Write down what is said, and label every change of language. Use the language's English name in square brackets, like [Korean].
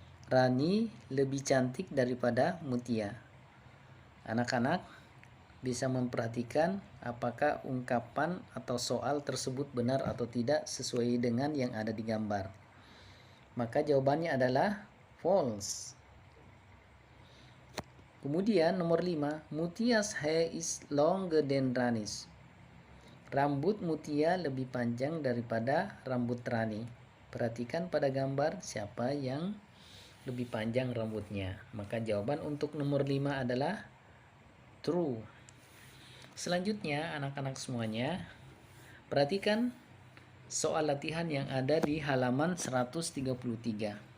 [Indonesian] Rani lebih cantik daripada Mutia. Anak-anak bisa memperhatikan apakah ungkapan atau soal tersebut benar atau tidak sesuai dengan yang ada di gambar. Maka jawabannya adalah false. Kemudian nomor 5, [English] Mutia's hair is longer than Rani's. [Indonesian] Rambut Mutia lebih panjang daripada rambut Rani. Perhatikan pada gambar siapa yang lebih panjang rambutnya. Maka jawaban untuk nomor 5 adalah true. Selanjutnya anak-anak semuanya, perhatikan soal latihan yang ada di halaman 133.